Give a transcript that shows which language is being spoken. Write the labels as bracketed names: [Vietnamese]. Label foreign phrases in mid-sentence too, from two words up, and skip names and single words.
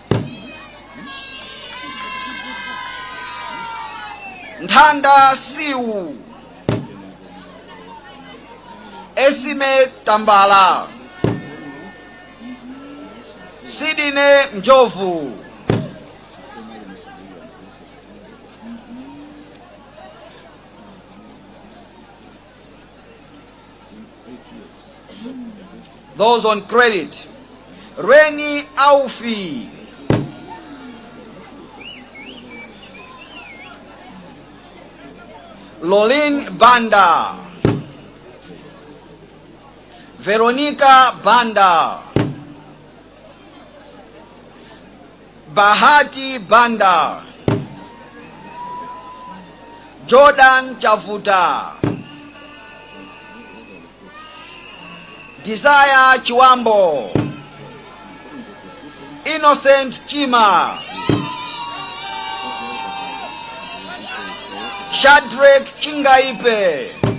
[English] Ndanda Siu, Esime Tambala, Sidine Mjovu, those on credit, Reni Aufi, Lolin Banda, Veronica Banda, Bahati Banda, Jordan Chafuta, Desire Chiwambo, Innocent Chima, Shadrach Chingaipe,